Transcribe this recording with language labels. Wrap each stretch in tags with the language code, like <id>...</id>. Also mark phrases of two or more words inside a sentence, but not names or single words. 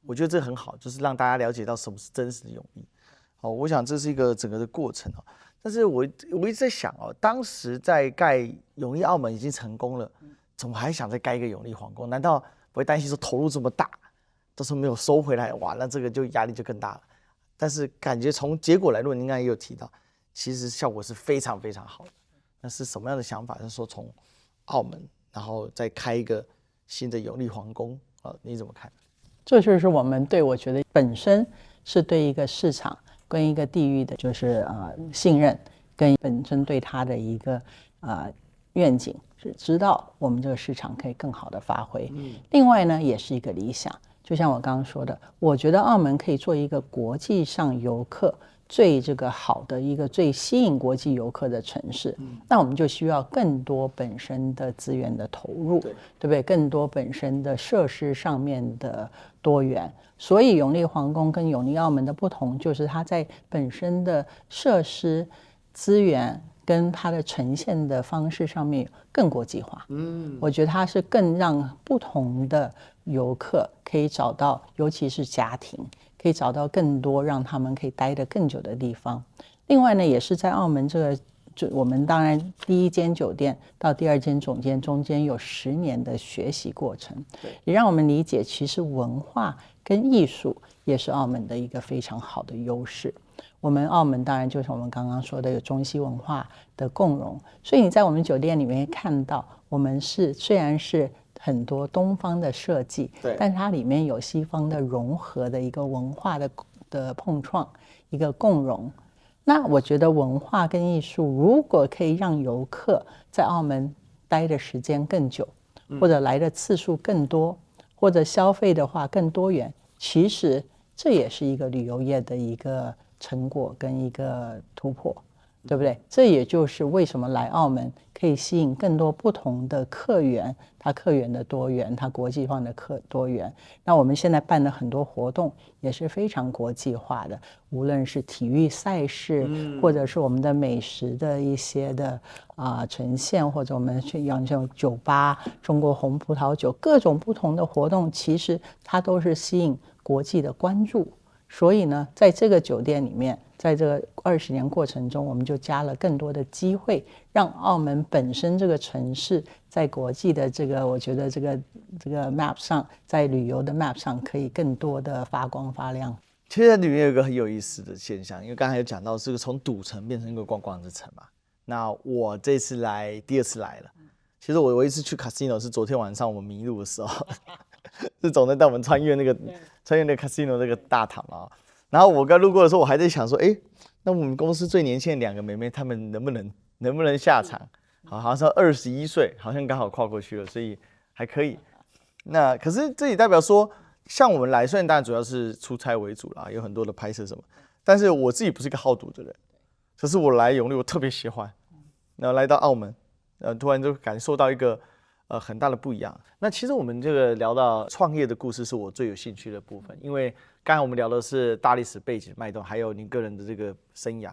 <zh>我覺得這很好，就是讓大家了解到什麼是真實的泳力。好，我想這是一個整個的過程哦。但是我一直在想哦，当時在蓋泳力澳門已經成功了，怎麼還想再蓋一個泳力皇宮？難道不會擔心說投入這麼大，到時候沒有收回來，哇，那這個就壓力就更大了。但是感覺從結果來論，您剛才也有提到，其實效果是非常非常好的。那是什麼樣的想法？是說從澳門，然後再開一個新的泳力皇宮啊？你怎麼看？這就是我們我覺得本身是對一個市场跟一個地域的，就是信任，跟本身对它的一個願景，是知道我們這個市場可以更好的發揮。另外呢，也是一個理想。就像我剛剛說的，我覺得澳門可以做一個國際上遊客最這個好的一個最吸引國際遊客的城市。那我們就需要更多本身的資源的投入，对不对？更多本身的設施上面的多元。所以泳力皇宮跟泳力澳門的不同，就是它在本身的設施資源跟它的呈現的方式上面更国際化。我覺得它是更讓不同的游客可以找到，尤其是家庭，可以找到更多讓他們可以待得更久的地方。另外呢，也是在澳门这個，我們當然第一間酒店到第二間總店中間有10年的學習過程，也讓我們理解其實文化跟藝術也是澳門的一個非常好的優勢。我們澳門當然就是我們剛剛說的有中西文化的共融，所以你在我們酒店裡面看到，我們雖然是很多東方的設計，但是它裡面有西方的融合的一個文化的碰撞，一個共融。那我覺得文化跟藝術如果可以讓遊客在澳門待的時間更久，或者來的次數更多，或者消費的話更多元，其實這也是一個旅遊業的一個成果跟一個突破，對不對？這也就是為什麼來澳門可以吸引更多不同的客源，它客源的多元，它國際化的多元。那我們現在辦的很多活動也是非常國際化的，無論是體育賽事，或者是我們的美食的一些的呈現，或者我們去像酒吧、中國紅葡萄酒，各種不同的活動，其實它都是吸引國際的關注。所以呢，在這個酒店裡面，在這個20年過程中，我們就加了更多的機會，讓澳門本身這個城市在國際的這個，我覺得這個 map 上，在旅遊的 map 上可以更多的發光發亮。其實裡面有一個很有意思的現象，因為剛才有講到這個從賭城變成一個觀光之城嘛。那我這次來第2次來了，其實我一次去 casino 是昨天晚上我們迷路的時候，是總在帶我們穿越那個 casino 那個大堂嘛。然後我剛路過的時候，我還在想說，哎，那我們公司最年輕的2個妹妹，她們能不能下場？好像是21歲，好像剛好跨過去了，所以還可以。那可是這也代表說，像我們來，雖然當然主要是出差為主啦，有很多的拍攝什麼，但是我自己不是一個好賭的人，可是我來泳力我特別喜歡。然後來到澳門，突然就感受到一個很大的不一樣。那其實我們這個聊到創業的故事，是我最有興趣的部分，因為剛才我們聊的是大歷史背景脈動，還有您個人的這個生涯。</zh>